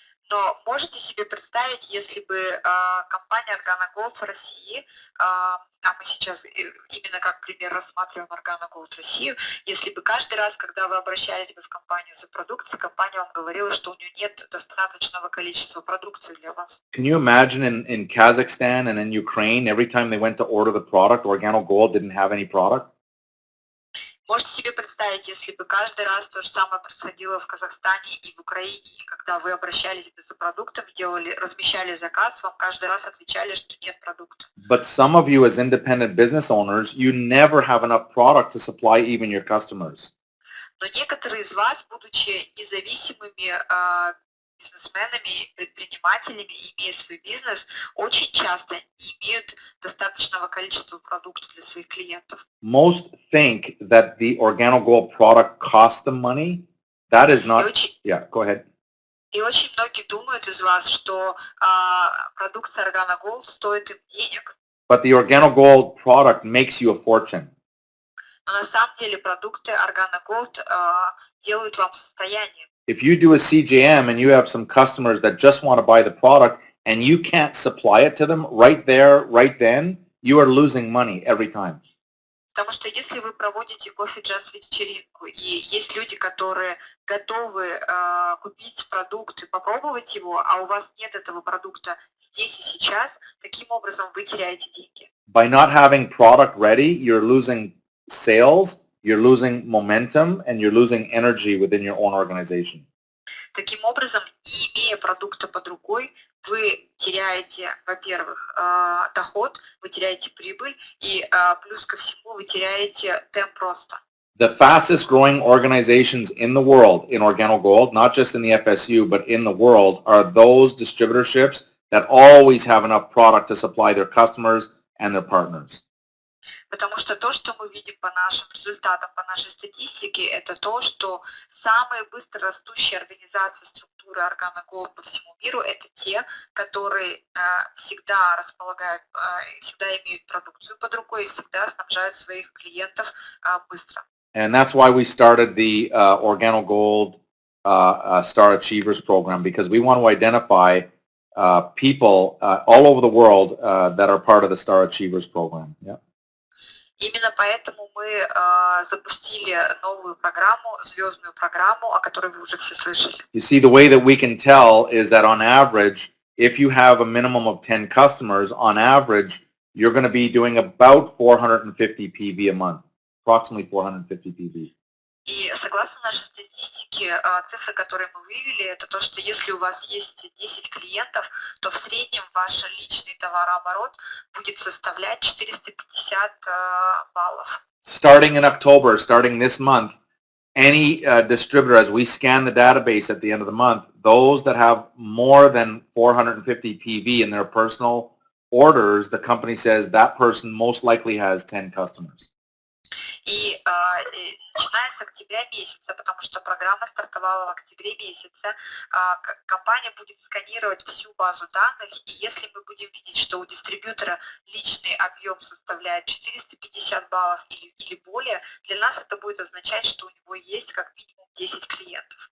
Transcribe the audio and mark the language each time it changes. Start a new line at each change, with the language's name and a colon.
Russian: Но можете себе представить, если бы компания Organo Gold в России, а мы сейчас именно как пример рассматриваем Organo Gold Россию, если бы каждый раз, когда вы обращались бы в компанию за продукцией, компания вам говорила, что у нее нет достаточного количества продукции для вас.
English: Can you imagine in Kazakhstan and in Ukraine, every time they went to order the product, Organo Gold didn't have any product?
Russian: Можете себе представить, если бы каждый раз то же самое происходило в Казахстане и в Украине, и когда вы обращались за продуктом, размещали заказ, вам каждый раз отвечали, что нет продукта.
English: But some of you as independent business owners, you never have enough product to supply even your customers.
Russian: Но некоторые из вас, будучи независимыми бизнесменами, предпринимателями, имея свой бизнес, очень часто не имеют достаточного количества продуктов для своих клиентов.
English: Most think that the Organo Gold product costs them money. That is not... Yeah, go ahead.
Russian: И очень многие думают из вас, что продукция Organo Gold стоит им денег.
English: But the Organo Gold product makes you a fortune.
Russian: Но на самом деле продукты Organo Gold делают вам состояние.
English: If you do a CJM and you have some customers that just want to buy the product and you can't supply it to them right there, right then, you are losing money every time.
Russian: Потому что если вы проводите кофе-джаз вечеринку, и есть люди, которые готовы купить продукт и попробовать его, а у вас нет этого продукта здесь и сейчас, таким образом вы теряете деньги.
English: By not having product ready, you're losing sales, you're losing momentum, and you're losing energy within your own organization.
Russian: Таким образом, не имея продукта под рукой, вы теряете, во-первых, доход, вы теряете прибыль, и плюс ко всему вы теряете темп роста.
English: The fastest growing organizations in the world in Organo Gold, not just in the FSU, but in the world, are those distributorships that always have enough product to supply their customers and their partners.
Russian: Потому что то, что мы видим по нашим результатам, по нашей статистике, это то, что самые быстро растущие организации структуры Organo Gold по всему миру, это те, которые всегда располагают, всегда имеют продукцию под рукой и всегда снабжают своих клиентов быстро.
English: And that's why we started the Organo Gold Star Achievers program, because we want to identify people all over the world that are part of the Star Achievers program. Yeah.
Russian: Именно поэтому мы запустили новую программу, звездную программу, о которой вы уже все слышали.
English: You see, the way that we can tell is that on average, if you have a minimum of 10 customers, on average, you're going to be doing about 450 PV a month, approximately 450 PV.
Russian: И согласно нашей статистике, цифры, которые мы вывели, это то, что если у вас есть 10 клиентов, то в среднем ваш личный товарооборот будет составлять 450 баллов.
English: Starting in October, starting this month, any distributor, as we scan the database at the end of the month, those that have more than 450 PV in their personal orders, the company says that person most likely has 10 customers.
Russian: И начиная с октября месяца, потому что программа стартовала в октябре месяце, компания будет сканировать всю базу данных, и если мы будем видеть, что у дистрибьютора личный объем составляет 450 баллов или более, для нас это будет означать, что у него есть как минимум 10 клиентов.